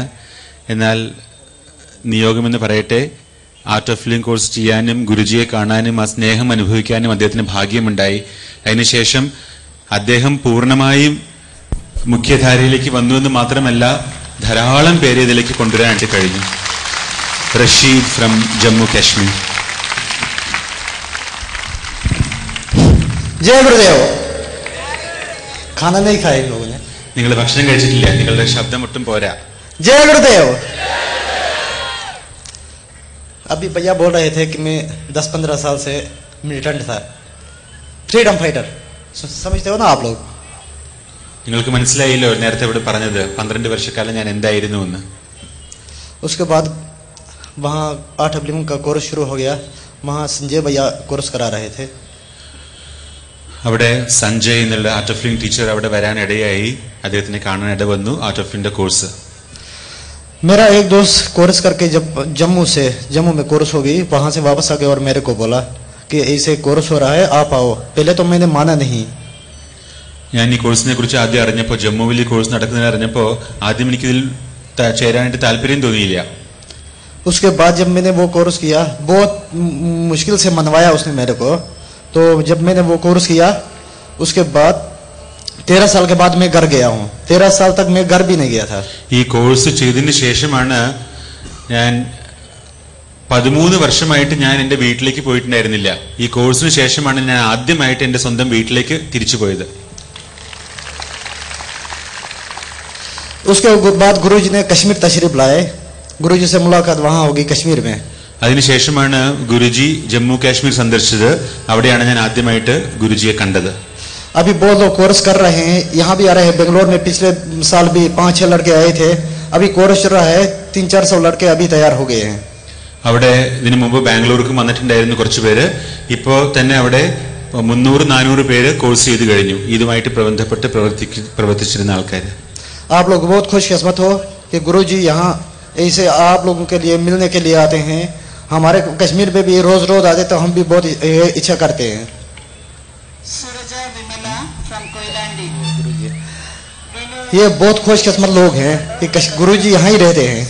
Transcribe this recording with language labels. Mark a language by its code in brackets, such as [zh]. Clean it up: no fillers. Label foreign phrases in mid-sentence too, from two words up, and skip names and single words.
[ml] എന്നാൽ നിയോഗമെന്ന് പറയട്ടെ, ആർട്ട് ഓഫ് ലിവിംഗ് കോഴ്സ് ചെയ്യാനും ഗുരുജിയെ കാണാനും ആ സ്നേഹം അനുഭവിക്കാനും അദ്ദേഹത്തിന് ഭാഗ്യമുണ്ടായി. അതിനുശേഷം അദ്ദേഹം പൂർണ്ണമായും മുഖ്യധാരയിലേക്ക് വന്നു എന്ന് മാത്രമല്ല, ധാരാളം പേരെ ഇതിലേക്ക് കൊണ്ടുവരാനായിട്ട് കഴിഞ്ഞു. റഷീദ് ഫ്രം ജമ്മു കാശ്മീർ. [hi] जय गुरुदेव. खाना नहीं खाया इन लोगों ने. [ml] നിങ്ങൾ ഭക്ഷണം കഴിച്ചിട്ടില്ല, നിങ്ങളുടെ ശബ്ദം ഒട്ടും പോരാ. [hi] जय गुरुदेव. अभी भैया बोल रहे थे कि मैं 10-15 साल से मिलिटेंट था, [en] freedom fighter. [hi] समझते हो ना आप लोग? [ml] നിങ്ങൾക്ക് മനസ്സിലായില്ലോ നേരത്തെ ഇവിടെ പറഞ്ഞത് 12 വർഷക്കാലം ഞാൻ എന്തായിരുന്നു എന്ന്. [hi] उसके बाद वहाँ आर्ट ऑफ लिविंग का कोर्स शुरू हो गया. वहाँ संजय भैया कोर्स करा रहे थे. [ml] അവിടെ സഞ്ജയ് എന്നുള്ള ആർട്ട് ഓഫ് ലിവിംഗ് ടീച്ചർ അവിടെ വരാനിടയായി. അദ്ദേഹത്തിനെ കാണാൻ ഇട വന്നു. ആർട്ട് ഓഫ് ലിവിംഗിന്റെ കോഴ്സ്. [hi] मेरा एक दोस्त कोर्स करके जब जम्मू में कोर्स हो गई, वहाँ से वापस आ गया और मेरे को बोला कि ऐसे कोर्स हो रहा है, आप आओ. पहले तो मैंने माना नहीं. [ml] ഞാൻ ഈ കോഴ്സിനെ കുറിച്ച് ആദ്യം അറിഞ്ഞപ്പോൾ, ജമ്മുവിൽ ഈ കോഴ്സ് നടക്കുന്നതിന് അറിഞ്ഞപ്പോൾ ആദ്യം എനിക്കിതിൽ ചേരാനായിട്ട് താല്പര്യം തോന്നിയില്ല. [hi] उसके बाद जब मैंने वो कोर्स किया, बहुत मुश्किल से मनवाया उसने मेरे को. तो जब मैंने वो कोर्स किया, उसके बाद 13 साल के बाद मैं घर गया हूँ. 13 साल तक मैं घर भी नहीं गया था. [ml] ഈ കോഴ്സ് ചെയ്തതിന് ശേഷമാണ് ഞാൻ 13 വർഷമായിട്ട് ഞാൻ എന്റെ വീട്ടിലേക്ക് പോയിട്ടുണ്ടായിരുന്നില്ല. ഈ കോഴ്സിന് ശേഷമാണ് ഞാൻ ആദ്യമായിട്ട് എന്റെ സ്വന്തം വീട്ടിലേക്ക് തിരിച്ചു പോയത്. [hi] उसके बाद गुरुजी ने कश्मीर तशरीफ लाए. गुरुजी से मुलाकात वहां होगी कश्मीर में. [ml] അതിനുശേഷമാണ് ഗുരുജി ജമ്മു കാശ്മീർ സന്ദർശിച്ചത്. അവിടെയാണ് ഞാൻ ആദ്യമായിട്ട് ഗുരുജിയെ കണ്ടത്. [hi] अभी बहुत लोग कोर्स कर रहे हैं, यहाँ भी आ रहे हैं. बेंगलोर में पिछले साल भी 5-6 लड़के आए थे. अभी कोर्स चल रहा है. 300-400 लड़के अभी तैयार हो गए हैं. [ml] അവിടെ ഇതിനു മുമ്പ് ബാംഗ്ലൂർക്ക് വന്നിട്ടുണ്ടായിരുന്നു കുറച്ചു പേര്. ഇപ്പോ തന്നെ അവിടെ 300-400 പേര് കോഴ്സ് ചെയ്ത് കഴിഞ്ഞു. ഇതുമായിട്ട് ബന്ധപ്പെട്ട് പ്രവർത്തിച്ചിരുന്ന ആൾക്കാർ. [hi] आप लोग बहुत खुशकिस्मत हो कि गुरुजी यहाँ ऐसे आप लोगों के लिए मिलने के लिए आते हैं. हमारे कश्मीर में भी रोज रोज आते तो हम भी बहुत इच्छा करते हैं. ये बहुत खुशकिस्मत लोग हैं कि गुरुजी यहाँ ही रहते हैं.